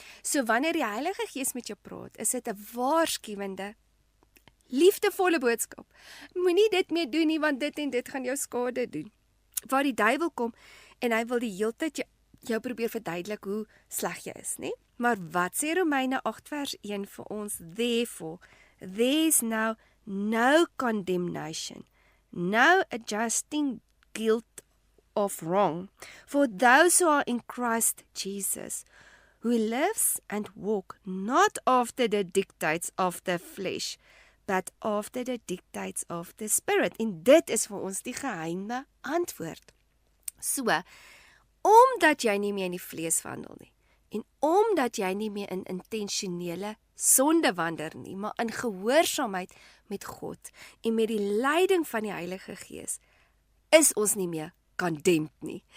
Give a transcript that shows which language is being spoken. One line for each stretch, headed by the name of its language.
Afrikaans: So wanneer die Heilige Gees met jou praat, is dit 'n waarskuwende, liefdevolle boodskap. Moenie dit meer doen nie, want dit en dit gaan jou skade doen. Waar die duiwel kom en hy wil die hele tyd jou probeer verduidelik hoe sleg jy is, né? Maar wat sê Romeine 8 vers 1 vir ons?
English: Therefore, there is now no condemnation, no adjusting guilt of wrong for those who are in Christ Jesus, who lives and walk not after the dictates of the flesh, but after the dictates of the Spirit.
Afrikaans: En dit is vir ons die geheime antwoord. So, omdat jy nie meer in die vlees wandel nie, en omdat jy nie meer in intentionele sonde wandel nie, maar in gehoorsaamheid met God en met die leiding van die Heilige Gees, is ons nie meer condemned nie.